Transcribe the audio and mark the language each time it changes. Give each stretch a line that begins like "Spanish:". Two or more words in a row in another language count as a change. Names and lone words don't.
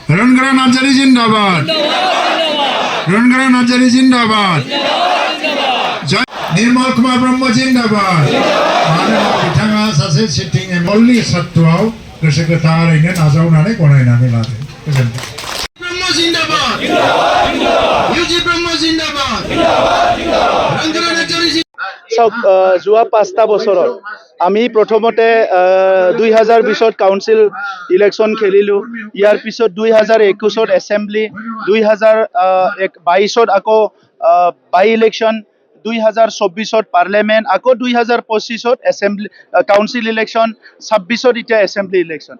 Bodo: রণগড়া নার্জারি জিন্দাবাদ, রণগড়া নার্জারি জিন্দাবাদ, জয় নির্মল কুমার ব্রহ্ম জিন্দাবাদ। मानोना बिथाङा सासे
English: sitting MLA
Bodo: सत्वआव गोसो गोथारैनो नाजावनानै गनायनानै लादों। गोजोनथों। ब्रह्म जिंदाबाद, इउजी ब्रह्म जिंदाबाद, रंगरा नार्जारी
Assamese: চাওক যোৱা 5টা বছৰত আমি প্ৰথমতে 2020ত
English: council election
Assamese: খেলিলোঁ। ইয়াৰ পিছত 2021ত এছেম্বলি, 2022ত আকৌ
English: by election,
Assamese: 2024ত পাৰ্লিয়ামেণ্ট, আকৌ 2025ত
English: assembly council election,
Assamese: 26ত এতিয়া
English: assembly election.